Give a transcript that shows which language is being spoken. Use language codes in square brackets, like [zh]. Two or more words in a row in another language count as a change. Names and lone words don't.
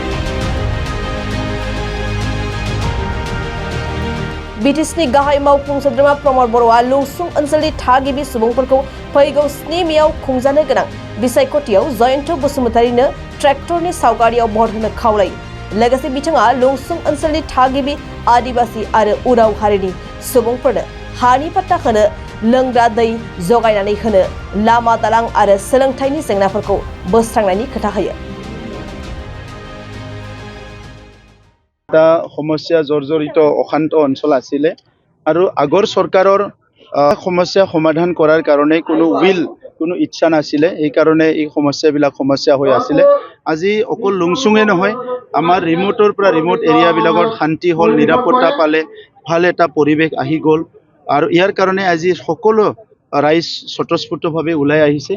[brx] बिटिसिनि गाहाय मावफुं सोद्रोमा प्रमद बर'आ लुंसुं ओनसोलनि थागिबि सुबुंफोरखौ फैगौ 7 मेआव खुंजानो गोनां बिसायख'थियाव जयन्त बसुमतारीनो ट्रेक्टरनि सावगारियाव भट होनो खावलायो। लोगोसे बिथाङा लुंसुं ओनसोलनि थागिबि आदिबासि आरो उराव हारिनि सुबुंफोरनो हानि पट्टा होनो, लोंग्रा दै जगायनानै होनो, लामा दालां आरो सोलोंथाइनि जेंनाफोरखौ बोस्रांनायनि खोथा होयो। [as] সমস্যা জৰ্জৰিত অশান্ত অঞ্চল আছিলে আৰু আগৰ চৰকাৰৰ সমস্যা সমাধান কৰাৰ কাৰণে কোনো ইচ্ছা নাছিলে। এই কাৰণে এই সমস্যা হৈ আছিলে। আজি অকল লুংচুঙে নহয়, আমাৰ ৰিমোটৰ পৰা [en] remote areas [as] শান্তি হ'ল, নিৰাপত্তা পালে, ভাল এটা পৰিৱেশ আহি গ'ল আৰু ইয়াৰ কাৰণে আজি সকলো ৰাইজ স্বতঃস্ফূৰ্তভাৱে ওলাই আহিছে।